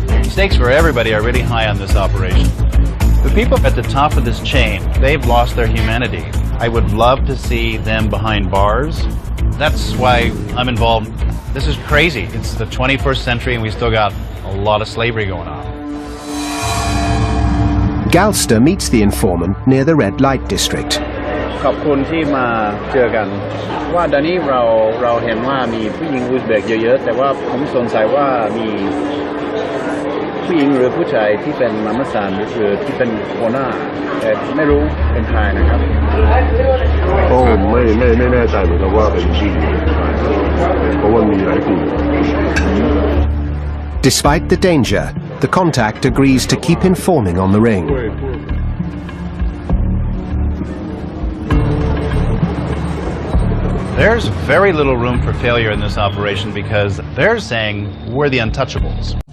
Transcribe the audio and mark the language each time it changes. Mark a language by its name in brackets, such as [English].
[English] Stakes for everybody are really high on this operation. The people at the top of this chain, they've lost their humanity. I would love to see them behind bars. That's why I'm involved. This is crazy. It's the 21st century and we still got a lot of slavery going on. Galster meets the informant near the red light district. [Thai] ขอบคุณที่มาเจอกันว่าตอนนี้เราเห็นว่ามีผู้หญิงอุซเบกเยอะๆแต่ว่าผมสงสัยว่ามีผู้หญิงหรือผู้ชายที่เป็นมาม่าสานหรือที่เป็นหัวหน้าแต่ไม่รู้เป็นใครนะครับ ไม่แน่ใจเหมือนกันว่าเป็นผู้หญิงเพราะว่ามีหลายกลุ่ม [English] Despite the danger, the contact agrees to keep informing on the ring. There's very little room for failure in this operation because they're saying we're the untouchables.